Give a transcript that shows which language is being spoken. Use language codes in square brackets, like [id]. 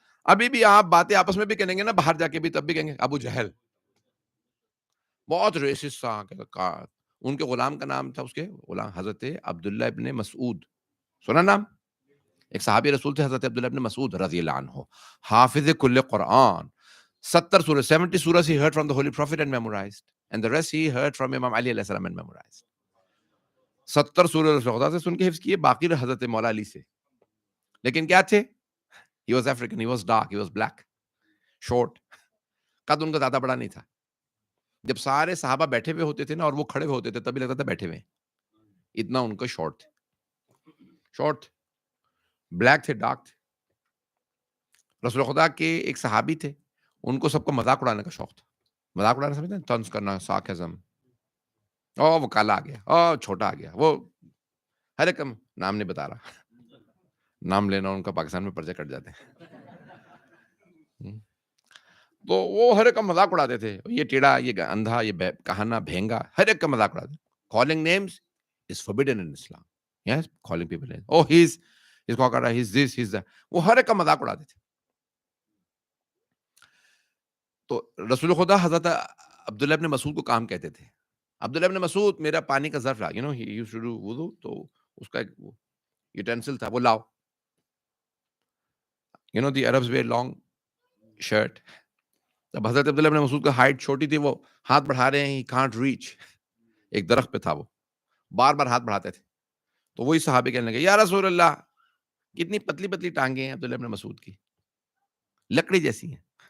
[ur] ابھی بھی آپ باتیں آپس میں بھی کریں گے نا، باہر جا کے بھی، تب بھی کہیں گے ابو جہل. بہت ریسسٹ تھا. ان کے غلام کا نام تھا، اس کے غلام حضرت عبداللہ ابن مسعود. سنا نام؟ ایک صحابی رسول تھے حضرت عبداللہ ابن مسعود رضی اللہ عنہ، حافظ کل قرآن. [en] 70 سورہ 70 surahs he heard from the Holy Prophet and memorized, and the rest he heard from Imam Ali علیہ السلام and memorized. [ur] 70 سورہ رسول خدا سے سن کے حفظ کیے، باقی حضرت مولا علی سے. لیکن کیا تھے؟ [en] he was African, he was dark, he was black, short. [ur] قد ان کا زیادہ بڑا نہیں تھا. جب سارے صحابہ بیٹھے ہوئے ہوتے تھے نا اور وہ کھڑے ہوئے ہوتے تھے، تبھی لگتا تھا بیٹھے ہوئے. اتنا ان کا شارٹ تھے، شارٹ تھے، بلیک تھے، ڈارک تھے. رسول خدا کے ایک صحابی تھے، ان کو سب کو مذاق اڑانے کا شوق تھا. مذاق اڑانا سمجھتے ہیں؟ طنز کرنا، سارکزم. او وہ کالا آ گیا، او چھوٹا آ گیا، وہ ہر ایک نام نہیں بتا رہا، نام لینا ان کا پاکستان میں پرچے کٹ جاتے ہیں. تو وہ ہر ایک کا مذاق اڑاتے تھے. یہ ٹیڑھا، یہ اندھا، یہ کہانا، بھینگا، ہر ایک کا مذاق اڑاتے. [en] Calling names is forbidden in Islam. Yes, calling people names. Oh, he's Kokara, he's this, he's that. [ur] وہ ہر ایک کا مذاق اڑاتے تھے. تو رسول خدا حضرت عبداللہ ابن مسعود کو کام کہتے تھے. عبداللہ ابن مسعود، میرا پانی کا ظرف لا. [en] he used to do [ur] وضو، تو اس کا ایک یوٹینسل تھا، وہ لاؤ. [en] the Arabs wear long shirt. [ur] جب حضرت عبداللہ ابن مسعود کا ہائٹ چھوٹی تھی، وہ ہاتھ بڑھا رہے ہیں، [en] he can't reach. [ur] ایک درخت پہ تھا، وہ بار بار ہاتھ بڑھاتے تھے. تو وہی صحابی کہنے لگے، یا رسول اللہ، کتنی پتلی پتلی ٹانگیں ہیں عبداللہ ابن مسعود کی، لکڑی جیسی ہیں.